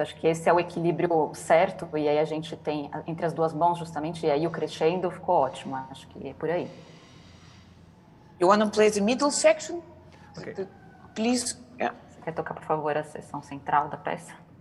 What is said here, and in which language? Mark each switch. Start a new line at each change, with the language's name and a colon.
Portuguese: Acho que esse é o equilíbrio certo, e aí a gente tem entre as duas mãos justamente, e aí o crescendo ficou ótimo. Acho que é por aí.
English: You want to play the middle section? Okay. Please. Yeah.
Portuguese: Você quer tocar, por favor, a seção central da peça?